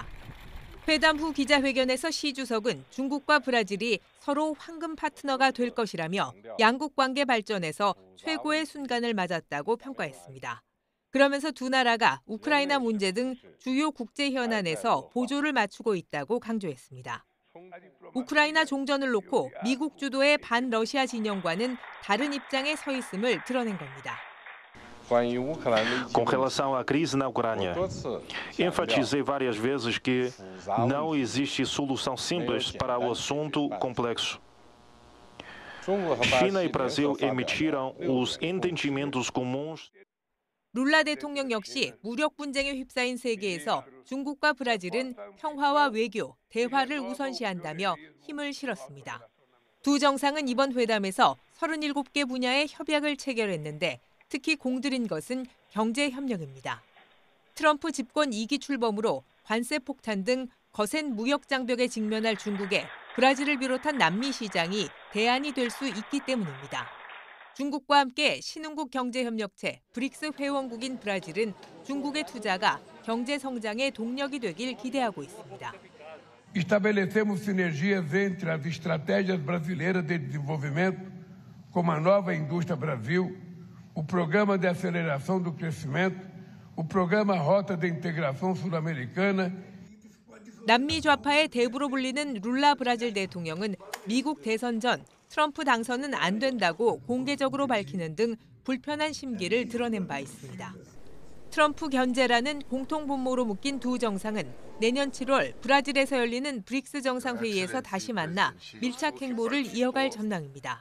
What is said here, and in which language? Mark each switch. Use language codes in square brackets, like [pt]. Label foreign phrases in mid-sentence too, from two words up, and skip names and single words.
[ko] 회담 후 기자회견에서 시 주석은 중국과 브라질이 서로 황금 파트너가 될 것이라며 양국 관계 발전에서 최고의 순간을 맞았다고 평가했습니다. 그러면서 두 나라가 우크라이나 문제 등 주요 국제 현안에서 보조를 맞추고 있다고 강조했습니다. 우크라이나 종전을 놓고 미국 주도의 반러시아 진영과는 다른 입장에 서 있음을 드러낸 겁니다. [pt] Com relação à crise na Ucrânia, enfatizei várias vezes que não existe solução simples para o assunto complexo. China e Brasil emitiram os entendimentos comuns. [ko] 룰라 대통령 역시 무력 분쟁에 휩싸인 세계에서 중국과 브라질은 평화와 외교, 대화를 우선시한다며 힘을 실었습니다. 두 정상은 이번 회담에서 37개 분야의 협약을 체결했는데 특히 공들인 것은 경제 협력입니다. 트럼프 집권 2기 출범으로 관세 폭탄 등 거센 무역 장벽에 직면할 중국에 브라질을 비롯한 남미 시장이 대안이 될 수 있기 때문입니다. 중국과 함께 신흥국 경제협력체 브릭스 회원국인 브라질은 중국의 투자가 경제 성장의 동력이 되길 기대하고 있습니다. [pt] Estabelecemos sinergias entre as estratégias brasileiras de desenvolvimento, como a nova Indústria Brasil, o Programa de Aceleração do Crescimento, o Programa Rota de Integração Sul-Americana. [ko] 남미 좌파의 대부로 불리는 룰라 브라질 대통령은 미국 대선 전 트럼프 당선은 안 된다고 공개적으로 밝히는 등 불편한 심기를 드러낸 바 있습니다. 트럼프 견제라는 공통 분모로 묶인 두 정상은 내년 7월 브라질에서 열리는 브릭스 정상회의에서 다시 만나 밀착 행보를 이어갈 전망입니다.